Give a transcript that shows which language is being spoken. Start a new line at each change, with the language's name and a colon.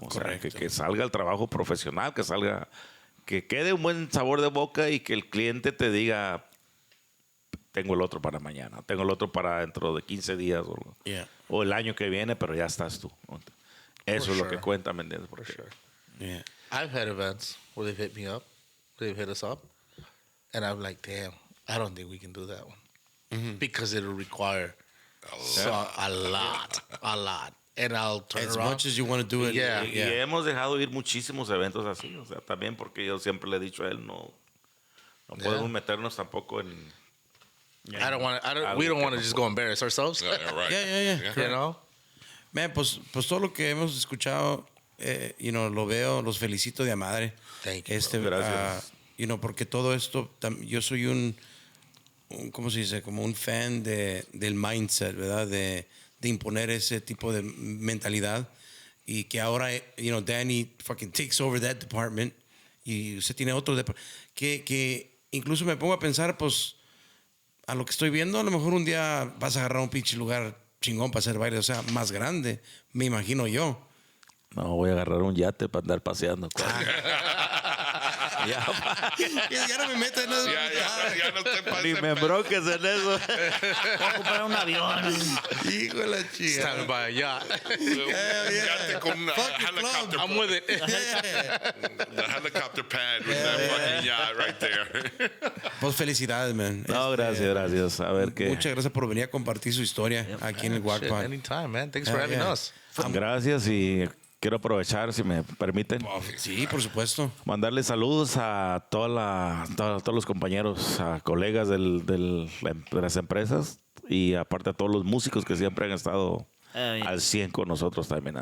Spanish: O sea, que salga el trabajo profesional, que quede un buen sabor de boca y que el cliente te diga, tengo el otro para mañana, tengo el otro para dentro de 15 días o el año que viene, pero ya estás tú. Eso es lo que cuenta, ¿me entiendes?
English: Yeah. I've had events where they've hit me up, they've hit us up, and I'm like, damn, I don't think we can do that one. Because it'll require a lot. And I'll turn As around. much as you want to do it. Yeah.
Spanish: Y hemos dejado ir muchísimos eventos así. O sea, también porque yo siempre le he dicho a él, no podemos meternos tampoco en...
English: We don't want to just go embarrass ourselves. Right. Yeah. You know?
Spanish: Man, pues todo lo que hemos escuchado, lo veo, los felicito de a madre.
English: Thank you,
Spanish: Gracias. Porque todo esto, yo soy un ¿cómo se dice? Como un fan del mindset, ¿verdad? De imponer ese tipo de mentalidad y que ahora, Danny
English: fucking takes over that department
Spanish: y usted tiene otro department. Que incluso me pongo a pensar, pues, a lo que estoy viendo, a lo mejor un día vas a agarrar un pinche lugar chingón para hacer baile, o sea, más grande, me imagino yo. No, voy a agarrar un yate para andar paseando. Ya no me meto en eso. Ya no te pases. Ni me embroques en eso. Voy a comprar un avión. Hijo de la chica.
English: Stand by a yacht.
Spanish: Yate con una helicopter.
English: I'm with it. The helicopter pad with that fucking yacht right there.
Spanish: Pues felicidades, man. No, gracias. A ver qué. Muchas gracias por venir a compartir su historia aquí en el
English: Shit,
Spanish: GuacPod.
English: anytime, man. Thanks for having us.
Spanish: Gracias y quiero aprovechar, si me permiten, Sí, por supuesto. mandarle saludos a todos los compañeros, a colegas de las empresas y aparte a todos los músicos que siempre han estado al 100 con nosotros también.